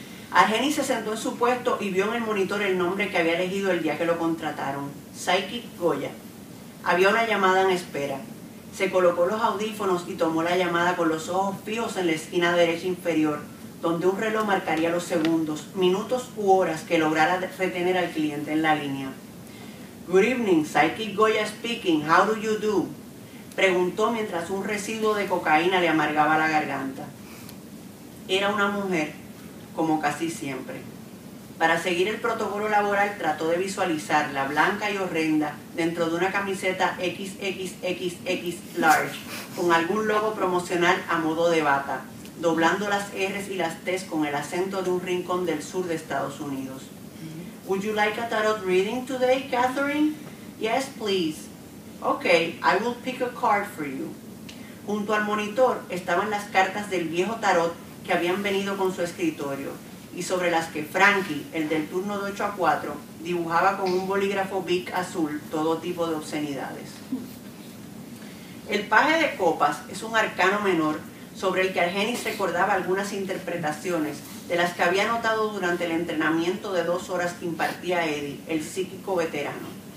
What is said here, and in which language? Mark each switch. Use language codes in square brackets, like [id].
[es] Argenis se sentó en su puesto y vio en el monitor el nombre que había elegido el día que lo contrataron, Psychic Goya. Había una llamada en espera. Se colocó los audífonos y tomó la llamada con los ojos fijos en la esquina derecha inferior, donde un reloj marcaría los segundos, minutos u horas que lograra retener al cliente en la línea. [en] Good evening, Psychic Goya speaking, how do you do? [es] Preguntó mientras un residuo de cocaína le amargaba la garganta. Era una mujer, como casi siempre. Para seguir el protocolo laboral trató de visualizarla, blanca y horrenda, dentro de una camiseta XXXX large, con algún logo promocional a modo de bata, doblando las R's y las T's con el acento de un rincón del sur de Estados Unidos. [en] Would you like a tarot reading today, Catherine? Yes, please. Okay, I will pick a card for you. [es] Junto al monitor estaban las cartas del viejo tarot que habían venido con su escritorio y sobre las que Frankie, el del turno de 8 a 4, dibujaba con un bolígrafo Bic azul todo tipo de obscenidades. El paje de copas es un arcano menor sobre el que Argenis recordaba algunas interpretaciones de las que había notado durante el entrenamiento de 2 horas que impartía Eddie, el psíquico veterano.